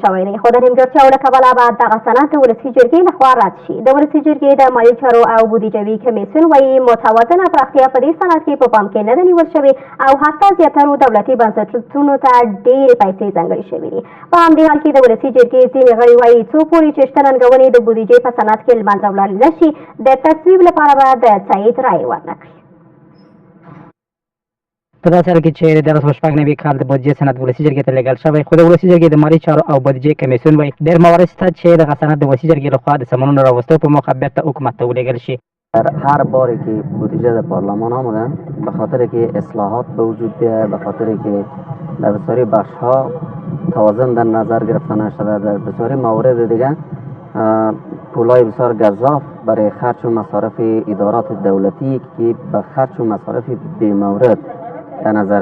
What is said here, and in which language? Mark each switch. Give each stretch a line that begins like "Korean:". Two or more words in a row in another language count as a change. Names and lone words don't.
Pashto: شوی دی خو د نیمګړتیاو له کبله به دغه سند د ولسي جرګې لخوا رد شي د ولسي جرګې د مالي چارو او بودیجوي کمیسیون وایي متوازنه پراختیا په دې سند کې په پام کې نه ده نیول شوې او حتی زیاترو دولتي بنسټونو ته ډېرې پیسې ځانګړې شوې دي په همدې حال کې د ولسي جرګې ځینې غړي وایي څو پورې چې شته ننګونې د بودیجې په سند کې له منځه وړل نه شي د تصویب لپاره به د تایید رایې ورنه کړي په داسې حال کې چې د 2014 کال د بودیجې سند ولسي جرګې ته لیږل شوی خو د ولسي جرګې د مالي چارو او بودیجې کمیسیون وایي ډېر موارد شته چې دغه سند د ولسي جرګې لخوا د سامانونو راوستو په موخه بیرته حکومت ته ولیږل شي
Persian: هر باری که بودجه در پارلمان آمدن به خاطر که اصلاحات به وجود بیاید به خاطر که در بسیاری بخش ها توازن در نظر گرفته نشده در بسیاری موارد دیگه پولای بسیار گزاف برای خرچ و مصارف ادارات دولتی که به خرچ و مصارف بی‌مورد در نظر